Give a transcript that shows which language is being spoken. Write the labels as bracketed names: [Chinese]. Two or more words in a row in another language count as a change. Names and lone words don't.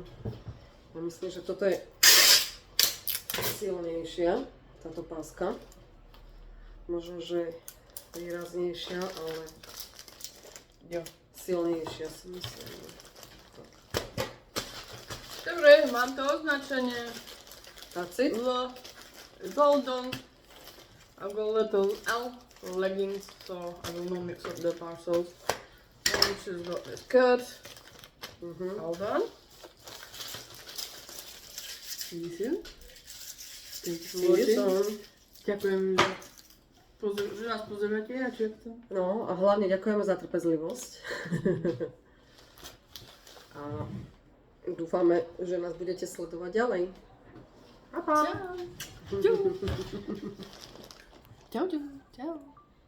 [Slovak] Ja myslím, že toto je silnejšia, táto páska. Možno, že výraznejšia, ale Jo. silnejšia si myslím. Dobre, mám to označenie. [English] That's it? Golden. I've got a little L for leggings, so I will not mix up the parcels. Now she's got the skirt. Hold on. See you soon. Thank you for watching. [Slovak] Ďakujem, že nás pozeráte a čo to? No a hlavne ďakujeme za trpezlivosť. A dúfame, že nás budete sledovať ďalej. [Italian] Pa, pa. Ciao. Ciao, ciao. Ciao.